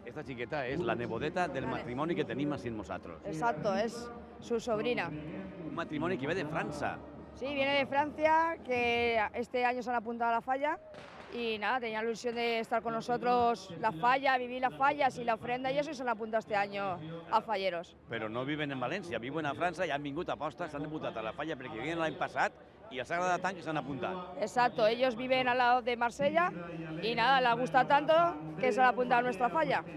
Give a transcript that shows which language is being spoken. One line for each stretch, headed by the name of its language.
Catalan: Esta chiqueta es la nebodeta del matrimoni que tenim així nosaltres.
Spanish: Exacto, es su sobrina.
Catalan: Un matrimoni que ve de França.
Spanish: Sí, viene de Francia, que este año se han apuntado a la falla y nada, tenían la ilusión de estar con nosotros la falla, vivir las fallas y la ofrenda y eso, y se han apuntado este año a falleros.
Catalan: Però no viven en València, viuen a França i han vingut a posta, s'han apuntat a la falla perquè vivien l'any passat y els ha agradat tant que s'han apuntat.
Spanish: Exacto, ellos viven al lado de Marsella y nada, les ha gustado tanto que se han apuntado a nuestra falla.